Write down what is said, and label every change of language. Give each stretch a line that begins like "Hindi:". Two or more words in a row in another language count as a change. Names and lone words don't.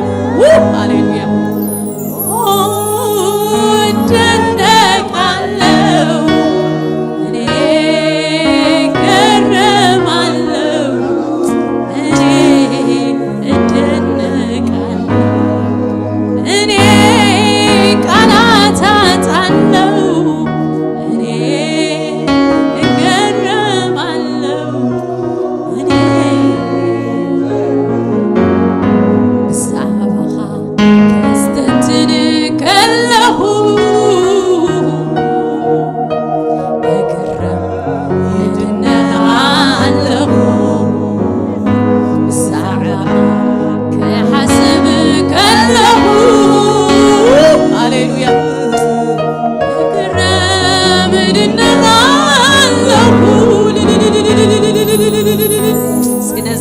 Amharic: ሃሌሉያ እደነቃለሁ፣ እኔ እገረማለሁ፣ እኔ እደነቃለሁ፣ እኔ ቃላት አጣለሁ፣ እኔ እገረማለሁ፣ እኔ
Tigrinya: ብዛዕባኻ ከስተንትን ከለኹ እግረም እድነቃለኹ ብዛዕባኻ ክሓስብ ከለኹ ሃሌሉያ እግረም እድነቃለኹ። እስኪ ነዚ